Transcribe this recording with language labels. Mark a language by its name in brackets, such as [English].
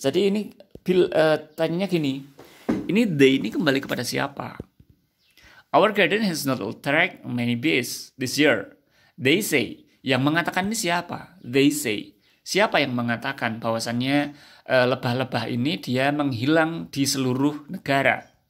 [Indonesian] Jadi ini tanyanya gini, ini they ini kembali kepada siapa? [English] Our garden has not attract many bees this year. They say. [Indonesian] Yang mengatakan ini siapa? [English] They say. [Indonesian] Siapa yang mengatakan bahwasannya lebah-lebah ini dia menghilang di seluruh negara?